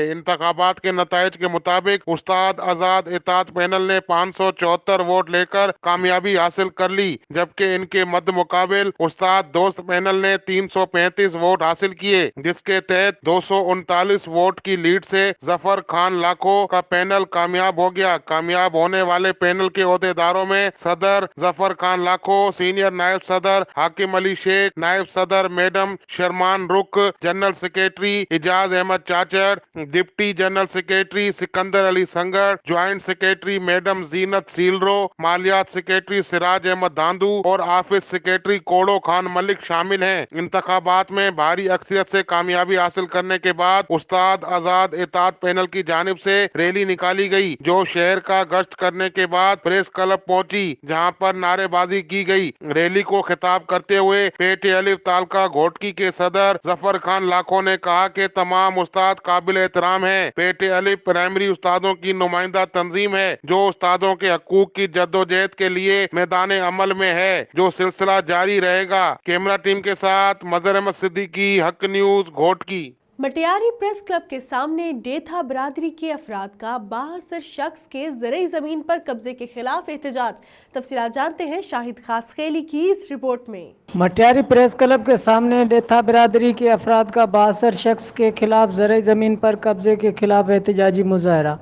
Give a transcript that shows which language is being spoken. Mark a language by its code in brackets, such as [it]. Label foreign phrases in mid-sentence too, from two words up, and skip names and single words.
[ur] انتخابات کے نتائج کے مطابق استاد آزاد اتحاد پینل نے 574 ووٹ لے کر کامیابی حاصل کر لی، جبکہ ان کے مدمقابل استاد دوست پینل نے 335 ووٹ حاصل کیے، جس کے تحت 239 ووٹ کی لیڈ سے ظفر خان لاکھو کا پینل کامیاب ہو گیا. کامیاب ہونے والے پینل کے عہدیداروں میں صدر ظفر خان لاکھو، سینیئر نائب صدر حاکم علی شیخ، نائب صدر میڈم شرمان رخ, [en] General Secretary [ur] اعجاز احمد چاچڑ, [en] Deputy General Secretary [ur] سکندر علی سنگر, [en] Joint Secretary [ur] میڈم زینت سیلرو، مالیات سیکریٹری سراج احمد ڈانڈو اور [en] Office Secretary [ur] کوڑو خان ملک شامل ہیں. انتخابات میں بھاری اکثریت سے کامیابی حاصل کرنے کے بعد استاد آزاد اتحاد پینل کی جانب سے ریلی نکالی گئی، جو شہر کا گشت کرنے کے بعد [en] press club [ur] پہنچی، جہاں پر نعرے بازی کی گئی. ریلی کو خطاب کرتے ہوئے پیٹے الف تعلقہ گھوٹکی کے صدر ظفر خان لاکھو نے کہا کہ تمام استاد قابل احترام ہیں. پیٹے الف پرائمری استادوں کی نمائندہ تنظیم ہے، جو استادوں کے حقوق کی جدوجہد کے لیے میدان عمل میں ہے، جو سلسلہ جاری رہے گا. [en] camera team [ur] کے ساتھ مظہر احمد صدیقی، حق نیوز, घोटकी। مٹیاری پریس کلب کے سامنے ڈیتھا برادری کے افراد کا 72 شخص کے زرعی زمین پر قبضے کے خلاف احتجاج. تفصیلات جانتے ہیں شاہد خاصخیلی کی اس رپورٹ میں. مٹیاری پریس کلب کے سامنے ڈیتھا برادری کے افراد کا 72 شخص کے خلاف زرعی زمین پر قبضے کے خلاف احتجاجی مظاہرہ.